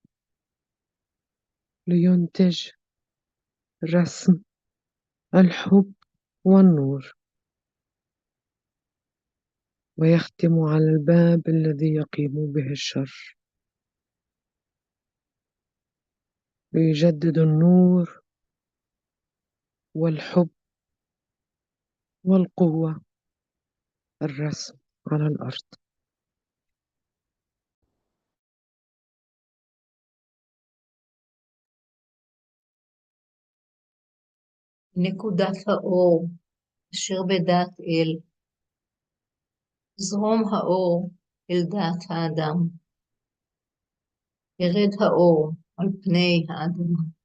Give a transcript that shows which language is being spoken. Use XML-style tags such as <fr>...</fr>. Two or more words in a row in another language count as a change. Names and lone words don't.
<ar>لينتج رسم الحب والنور، ويختم على الباب الذي يقيم به الشر، ليجدد النور والحب والقوة الرسم على الأرض.</ar> <he>נקודת האור אשר בדעת אל, זרום האור אל דעת האדם, ירד האור על פני האדמה.</he>